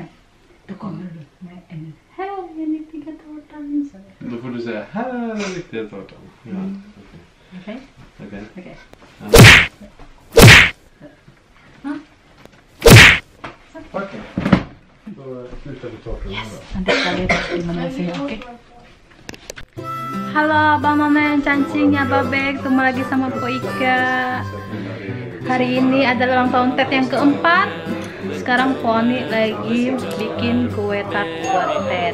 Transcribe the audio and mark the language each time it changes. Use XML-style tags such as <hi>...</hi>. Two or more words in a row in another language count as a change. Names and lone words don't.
<sv>Då kommer du med en här är den riktiga tårtan. Då får du säga här är den riktiga tårtan. Ja, Okej. Okej. Då slutar vi tårtan.</sv> <id>Nanti kita lihat gimana sih, oke? Halo Bang Mamen, Cancing, Abang Bek, ketemu lagi sama Poika. Hari ini adalah ulang tahun Ted yang keempat. Sekarang Poni lagi bikin kue tart buat Ted.</id>